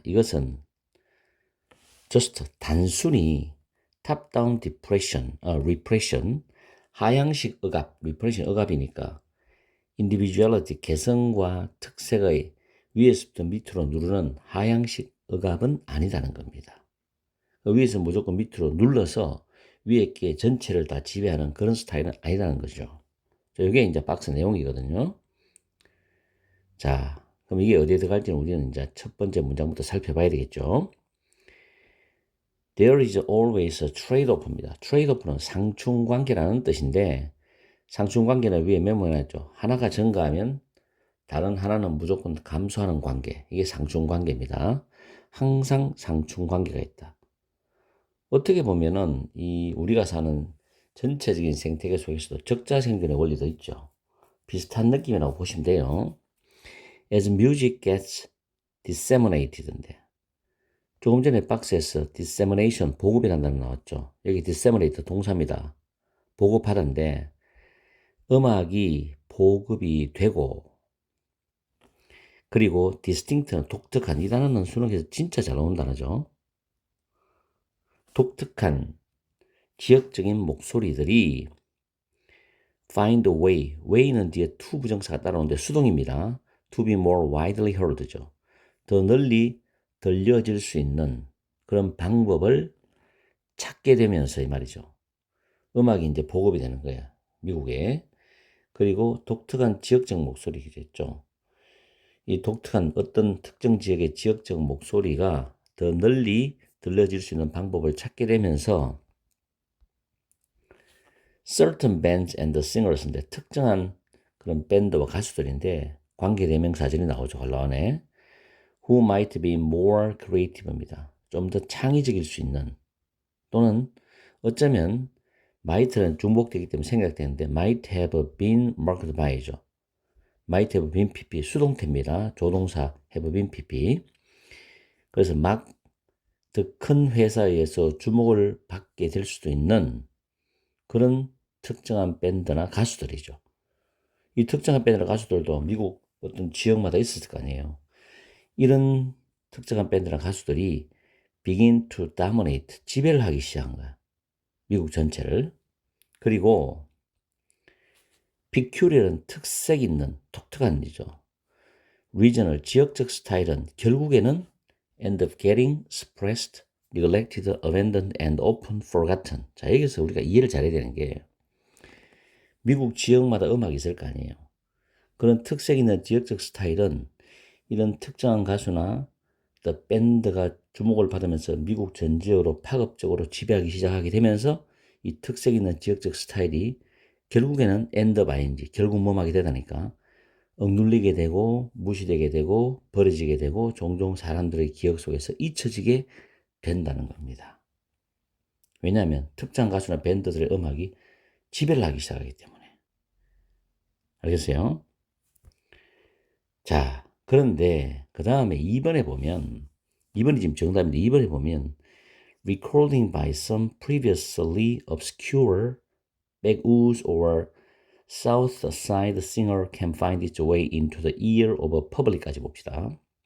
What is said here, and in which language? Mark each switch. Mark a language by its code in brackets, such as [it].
[ko] 이것은 just 단순히 [en] top-down repression, [ko] 하향식 억압, repression 억압이니까 individuality, 개성과 특색의 위에서부터 밑으로 누르는 하향식 억압은 아니다는 겁니다. 위에서 무조건 밑으로 눌러서 위에 게 전체를 다 지배하는 그런 스타일은 아니다는 거죠. 이게 이제 박스 내용이거든요. 자, 그럼 이게 어디에 들어갈지는 우리는 이제 첫 번째 문장부터 살펴봐야 되겠죠. [en] There is always a trade-off입니다. [ko] trade-off는 상충관계라는 뜻인데 상충관계는 위에 메모해놨죠. 하나가 증가하면 다른 하나는 무조건 감소하는 관계. 이게 상충관계입니다. 항상 상충관계가 있다. 어떻게 보면은 이 우리가 사는 전체적인 생태계 속에서도 적자생존의 원리도 있죠. 비슷한 느낌이라고 보시면 돼요. [en] As music gets disseminated [ko] 인데 조금 전에 박스에서 dissemination, 보급이라는 단어 나왔죠. 여기 disseminate 동사입니다. 보급하던데 음악이 보급이 되고 그리고 distinct는 독특한 이 단어는 수능에서 진짜 잘 나온 단어죠. 독특한 지역적인 목소리들이 [en] find a way, [ko] way는 뒤에 to 부정사가 따라오는데 수동입니다. [en] to be more widely heard죠. [ko] 더 널리 들려질 수 있는 그런 방법을 찾게 되면서 이 말이죠. 음악이 이제 보급이 되는 거야. 미국에. 그리고 독특한 지역적 목소리겠죠. 이 독특한 어떤 특정 지역의 지역적 목소리가 더 널리 들려질 수 있는 방법을 찾게 되면서 [en] certain bands and singers [ko] 인데 특정한 그런 밴드와 가수들인데 관계대명사절이 나오죠. 관라안에 [en] who might be more creative [ko] 입니다. 좀 더 창의적일 수 있는 또는 어쩌면 might는 중복되기 때문에 생략되는데 [en] might have been marked by [ko] 죠. [en] might have been pp [ko] 수동태입니다. 조동사 have been pp. 그래서 막 더 큰 회사에서 주목을 받게 될 수도 있는 그런 특정한 밴드나 가수들이죠. 이 특정한 밴드나 가수들도 미국 어떤 지역마다 있었을 거 아니에요. 이런 특정한 밴드나 가수들이 [en] begin to dominate, [ko] 지배를 하기 시작한 거야. 미국 전체를. 그리고 peculiar은 특색 있는 독특한 일이죠. [en] regional, [ko] 지역적 스타일은 결국에는 [en] end up getting suppressed, neglected, abandoned, and often forgotten. [ko] 자, 여기서 우리가 이해를 잘해야 되는 게 미국 지역마다 음악이 있을 거 아니에요. 그런 특색 있는 지역적 스타일은 이런 특정한 가수나 또 밴드가 주목을 받으면서 미국 전 지역으로 파급적으로 지배하기 시작하게 되면서 이 특색 있는 지역적 스타일이 결국에는 [en] end up ing, [ko] 결국 뭐하게 되다니까 억눌리게 되고 무시되게 되고 버려지게 되고 종종 사람들의 기억 속에서 잊혀지게 된다는 겁니다. 왜냐하면 특정 가수나 밴드들의 음악이 지배를 하기 시작하기 때문에. 알겠어요? 자, 그런데 그 다음에 2번에 보면 [en] 2번이 지금 정답인데 2번에 보면 recording by some previously obscure backwoods or south side singer can find its way into the ear of a public까지 봅시다.